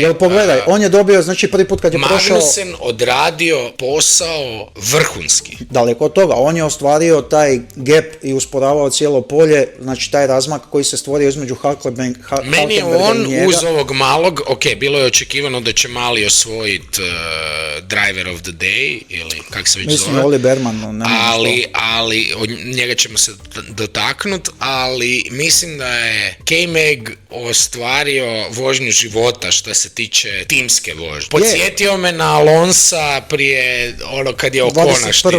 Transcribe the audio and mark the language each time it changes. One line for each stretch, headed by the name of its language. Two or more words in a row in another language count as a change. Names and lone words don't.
Croatian: Jel pogledaj, on je dobio, znači prvi put kad je prošao... Magnussen odradio posao vrhunski. Daleko od toga, on je ostvario taj gap i usporavao cijelo polje, znači taj razmak koji se stvorio između Hülkenberga i njega. Meni je on uz ovog malog, bilo je očekivano da će mali osvojiti
English: driver of the day,
Croatian: ili kak se već mislim, zove. Mislim, Oli Berman. Ali od njega ćemo se dotaknuti, ali mislim da je K-Mag ostvario vožnju života što se tiče timske vožnje. Podsjetio me na Alonsa prije kad je Okona štitio.